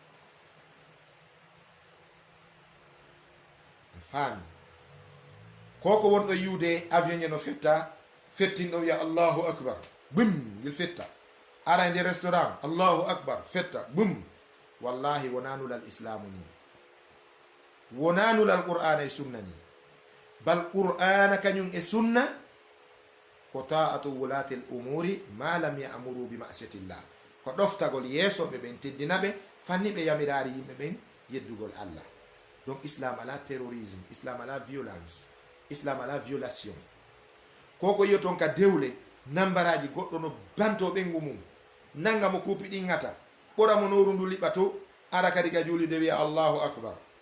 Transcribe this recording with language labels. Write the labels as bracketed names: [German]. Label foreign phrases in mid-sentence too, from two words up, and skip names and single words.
[Fula] Faami koko wonɗo yiwde avion ñe no fetta, fettinɗo wiya [Arabic] الله أكبر, [Fula] bum yil fetta, ara nde restaurant [Arabic] الله أكبر [Fula] fetta bum. Wallahi wonanulal islamu ni, wonanulal qur'ana e sunna ni, bal qur'ana kañum e sunna ko [Arabic] طاعة ولاة الأمور ما لم يأمروا بمعصية الله, [Fula] ko ɗoftagol yeesoɓe ɓen teddinaɓe fanni ɓe yamirari yimɓe ɓen yeddugol Allah. Donc islam ala terrorisme, islam ala violence, islam ala violation. Koko yiyo ton ka dewle nambaraji goɗɗo no banto ɓengu mum, nanga mo kuupi ɗingata, ɓora mo noru ndu liɓato, ara kadi ka julide wiya [Arabic] الله أكبر.